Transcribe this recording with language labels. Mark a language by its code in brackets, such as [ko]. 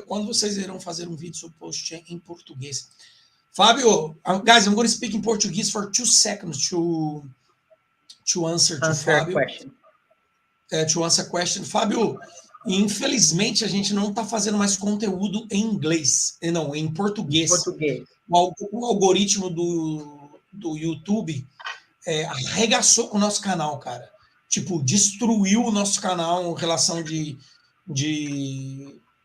[pt] Quando vocês irão fazer vídeo sobre post em português? [en] Fábio, guys, I'm going to speak in Portuguese for 2 seconds to answer to Fábio. To answer a question. [pt] Fábio, infelizmente a gente não está fazendo mais conteúdo em inglês, não, em português. O algoritmo do YouTube arregaçou com o nosso canal, cara. Tipo, destruiu o nosso canal em relação de